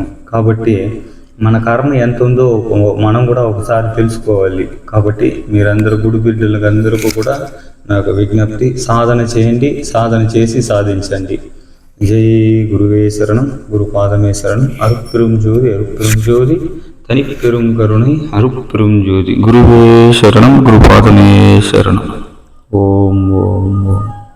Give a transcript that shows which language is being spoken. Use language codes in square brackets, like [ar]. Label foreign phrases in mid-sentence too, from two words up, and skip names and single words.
[te] కాబట్టి మన కర్మ ఎంత ఉందో మనం కూడా ఒకసారి తెలుసుకోవాలి. కాబట్టి మీరందరూ గుడి బిడ్డలకు అందరికీ కూడా నాకు విజ్ఞప్తి, సాధన చేయండి, సాధన చేసి సాధించండి. జై గురువే శరణం, గురుపాదమే శరణం. [ta] అరుపెరుం జోதி தனிப்பெரும் கருணை அருட்பெரும் ஜோதி. குருவே சரணம், குருபாதமே சரணம். ஓம் ஓம் ஓம்.